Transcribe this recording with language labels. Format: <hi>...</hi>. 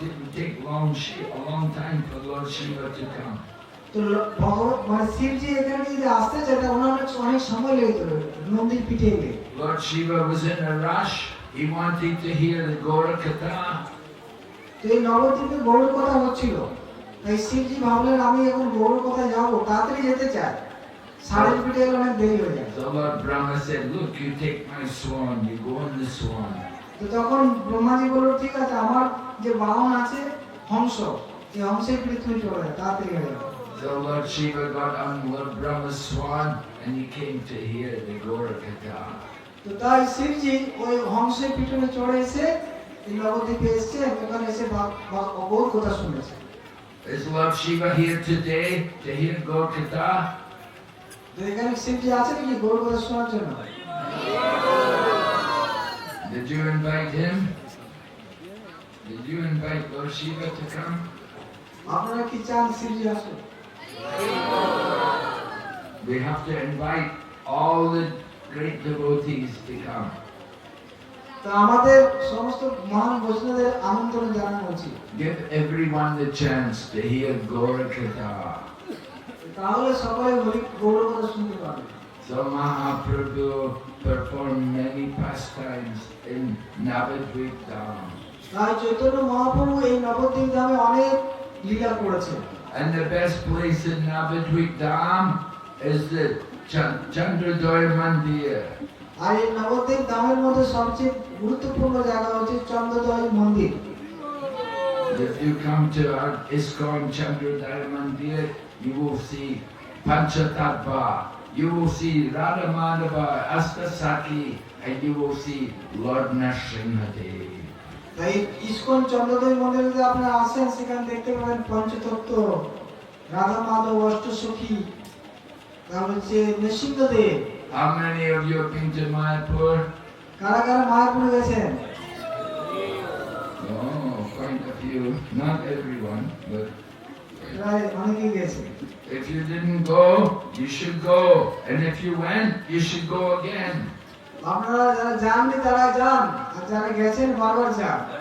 <en>It will take a long time for Lord Shiva to come.</en> <bn>তো ভগবান মানে শিবজি এখানে যদি আসতে চায় তা ওনার অনেক সময় লেগে যেত নন্দীর পিঠে গিয়ে।</bn> <en>Lord Shiva was in a rush. He wanted to hear the Gaura Katha.</en> <bn>তো এই নবদ্বীপে গৌর কথা হচ্ছিল, তাই শিবজি ভাবলেন আমি এখন গৌর কথা যাবো, তাড়াতাড়ি যেতে চাই, সাড়ের পিঠে গেলে অনেক দেরি হয়ে যায়।</bn> <en>So Lord Brahma said, "Look, you take my swan. You go on the swan."</en> <bn>তো তখন ব্রহ্মাজি বলল ঠিক আছে, আমার যে বাহন আছে হংস, এই হংসের পিঠে তুমি চলে যাও, তাড়াতাড়ি হয়ে যাও।</bn> <en>So Lord Shiva got on Lord Brahma's swan and he came to hear the Gaura Katha.</en> <bn>তো তাই শিবজি ওই হংসের পিছনে চড়ে এসে এই নবদ্বীপে এসে ওখানে এসে গৌর কথা শুনেছে।</bn> <en>Is Lord Shiva here today to hear Gaura Katha?</en> <bn>তো এখানে শিবজি আছে নাকি গৌর কথা শোনার জন্য?</bn> <en>Did you invite him? Did you invite Lord Shiva to come?</en> <bn>আপনারা কি চান শিবজি আসুন?</bn> <en>We have to invite all the great devotees to come.</en> <bn>তো আমাদের সমস্ত মহান বৈষ্ণবদের আমন্ত্রণ জানানো উচিত।</bn> <en>Give everyone the chance to hear Gaura Katha.</en> <bn>তাহলে সবাই গৌর কথা শুনতে পারবে।</bn> <en>So Mahaprabhu performed many pastimes in Navadvip Dham.</en> <bn>তাই চৈতন্য মহাপ্রভু এই নবদ্বীপ ধামে অনেক লীলা করেছেন।</bn> <en>And the best place in Navadvip Dham is the Chandradoya Mandir.</en> <bn>আর এই নবদ্বীপ ধামের মধ্যে সবচেয়ে গুরুত্বপূর্ণ জায়গা হচ্ছে চন্দ্রোদয় মন্দির।</bn> <en>If you come to our ISKCON Chandradoya Mandir, you will see Panchatattva, you will see Radha Madhava, Astasaki, and you will see Lord Nrsimhadev.</en> <bn>তাই ISKCON চন্দ্রোদয় মন্দিরে যদি আপনারা আসেন সেখানে দেখতে পাবেন পঞ্চতত্ত্ব, রাধা মাধব, অষ্টসখী, তারপর হচ্ছে Nrisinghadev.</bn> <en>How many of you have been to Mayapur?</en> <bn>কারা কারা মায়াপুরে গেছেন?</bn> <en>Oh, quite a few. Not everyone, but</en> <bn>প্রায় অনেকেই গেছে।</bn> <en>if you didn't go, you should go. And if you went, you should go again.</en> <bn>আপনারা যারা যাননি তারা যান, আর যারা গেছেন বারবার যান।</bn>